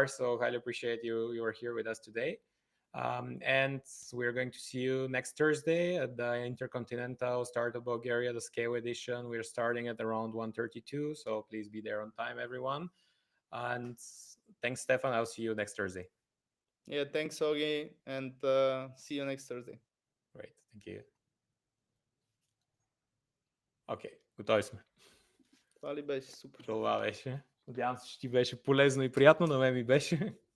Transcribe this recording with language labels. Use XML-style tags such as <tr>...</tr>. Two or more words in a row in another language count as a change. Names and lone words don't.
<en>So highly appreciate you are here with us today. And we're going to see you next Thursday at the Intercontinental Startup Bulgaria, the Scale Edition. We're starting at around 1:32, so please be there on time, everyone. And thanks, Stefan. I'll see you next Thursday. Yeah, thanks, Ogi, and see you next Thursday. Great. Thank you.</en> <bg>Окей, готови сме. Това ли беше супер? Това беше. Надявам се, че ти беше полезно и приятно. На мен ми беше.</bg>